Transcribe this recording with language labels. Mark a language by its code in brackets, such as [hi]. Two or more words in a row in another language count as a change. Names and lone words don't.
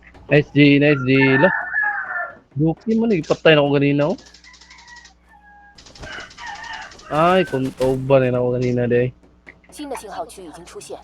[en] Nice G, nice G. [ceb] Lah, Yuki mo patay na ako ganina oh. Ay, kung tauban na ako kanina day. [zh] 新的信号区已经出现。